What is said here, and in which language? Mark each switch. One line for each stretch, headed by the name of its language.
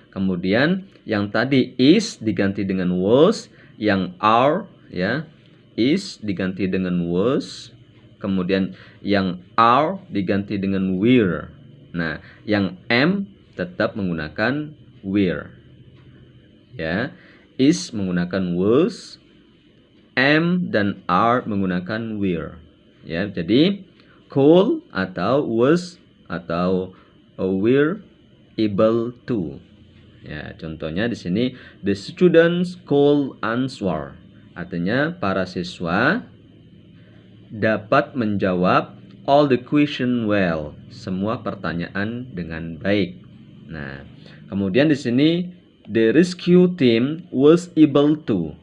Indonesian: Kemudian yang tadi is diganti dengan was, yang are, ya, is diganti dengan was, kemudian yang are diganti dengan were. Nah, yang am tetap menggunakan were, ya. Is menggunakan was, am dan are menggunakan were, ya. Jadi could atau was atau were able to. Ya, contohnya di sini
English: the students could answer.
Indonesian: Artinya para siswa dapat menjawab
English: all the question well.
Indonesian: Semua pertanyaan dengan baik. Nah, kemudian di sini
English: the rescue team was able to.